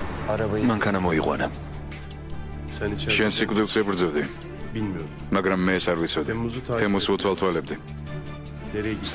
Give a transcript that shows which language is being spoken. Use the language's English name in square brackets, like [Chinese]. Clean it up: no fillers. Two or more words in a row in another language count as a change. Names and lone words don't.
[Georgian] მანქანა მოიყვანა. [Turkish] Sen içeride [Georgian] შენ სიკვდილს ებრძოდი, [Turkish] bilmiyordum. [Georgian] მაგრამ მე ეს არ ვიცოდი. თემუს უთვალთვალებდი. [Turkish] Nereye gitti?